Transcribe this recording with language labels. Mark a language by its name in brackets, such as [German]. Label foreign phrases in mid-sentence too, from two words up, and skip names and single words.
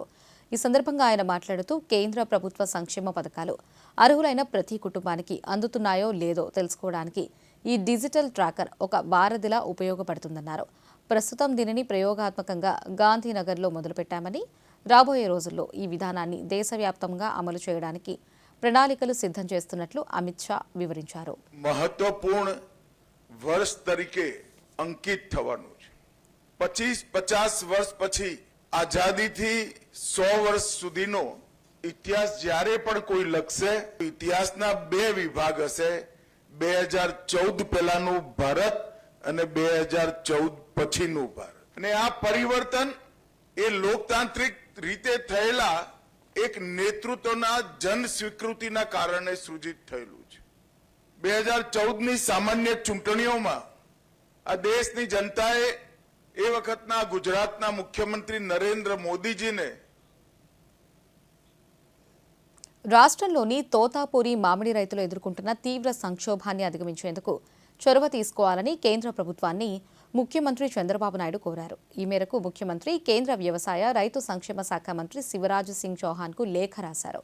[Telugu] ఈ సందర్భంగా ఆయన మాట్లాడుతూ కేంద్ర ప్రభుత్వ సంక్షేమ పథకాలు అర్హులైన ప్రతి కుటుంబానికి అందుతున్నాయో లేదో తెలుసుకోవడానికి ఈ డిజిటల్ ట్రాకర్ ఒక వారధిలా ఉపయోగపడుతుందన్నారు. ప్రస్తుతం దీనిని ప్రయోగాత్మకంగా గాంధీనగర్లో మొదలుపెట్టామని, రాబోయే రోజుల్లో ఈ విధానాన్ని దేశవ్యాప్తంగా అమలు చేయడానికి ప్రణాళికలు సిద్ధం చేస్తున్నట్లు అమిత్ షా వివరించారు. [Gujarati] મહત્વપૂર્ણ વર્ષ તરીકે અંકિત થવાનું છે. 25-50 વર્ષ પછી આઝાદીથી 100 વર્ષ સુધીનો ઇતિહાસ જ્યારે પણ કોઈ લખશે, ઇતિહાસના બે વિભાગ હશે, 2014 પહેલાનું ભારત અને 2014 પછીનું ભારત. અને આ પરિવર્તન એ લોકતાંત્રિક રીતે થયેલા એક નેતૃત્વના જન સ્વીકૃતિના કારણે સૃજિત થયેલું છે. 2014ની સામાન્ય ચૂંટણીઓમાં આ દેશની જનતાએ એ વખતના ગુજરાતના મુખ્યમંત્રી નરેન્દ્ર મોદીજીને [Telugu] రాష్ట్రంలోని తోతాపూరి మామిడి రైతులు ఎదుర్కొంటున్న తీవ్ర సంక్షోభాన్ని అధిగమించేందుకు చొరవ తీసుకోవాలని కేంద్ర ప్రభుత్వాన్ని ముఖ్యమంత్రి చంద్రబాబు నాయుడు కోరారు. ఈ మేరకు ముఖ్యమంత్రి కేంద్ర వ్యవసాయ రైతు సంక్షేమ శాఖ మంత్రి శివరాజ్ సింగ్ చౌహాన్కు లేఖ రాశారు.